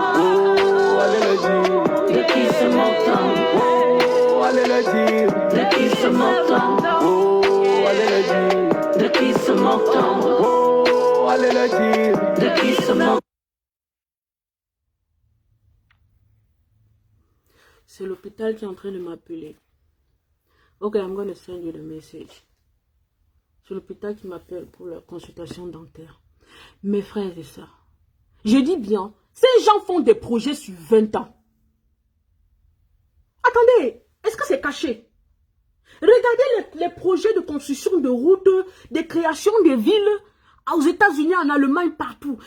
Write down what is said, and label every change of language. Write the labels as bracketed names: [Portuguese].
[French] Oh, allez le dire. De qui se moque-t-on? Oh, allez le dire. De qui se moque-t-on? Oh, allez le dire. De qui se moque-t-on? Oh, allez le dire. De qui se moque-t-on? C'est l'hôpital qui est en train de m'appeler. [English] Ok, I'm going to send you the message. [French] C'est l'hôpital qui m'appelle pour la consultation dentaire. Mes frères et sœurs, je dis bien, ces gens font des projets sur 20 ans. Attendez, est-ce que c'est caché? Regardez les projets de construction de routes, de création de villes aux États-Unis, en Allemagne, partout.